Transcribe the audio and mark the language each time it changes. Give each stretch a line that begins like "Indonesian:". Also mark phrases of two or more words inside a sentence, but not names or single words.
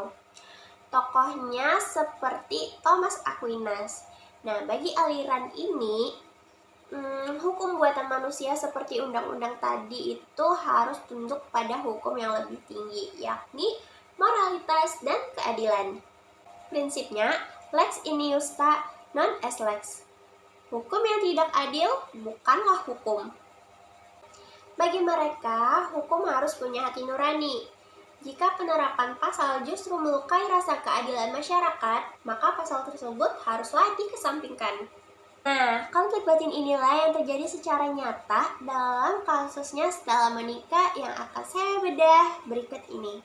Indonesian: Tokohnya seperti Thomas Aquinas. Nah, bagi aliran ini, hukum buatan manusia seperti undang-undang tadi itu harus tunduk pada hukum yang lebih tinggi, yakni moralitas dan keadilan. Prinsipnya,
Latin: lex in justa non est lex.
Indonesian: Hukum yang tidak adil bukanlah hukum. Bagi mereka, hukum harus punya hati nurani. Jika penerapan pasal justru melukai rasa keadilan masyarakat, maka pasal tersebut haruslah dikesampingkan. Nah, konflik batin inilah yang terjadi secara nyata dalam kasusnya Stella Monica yang akan saya bedah berikut ini.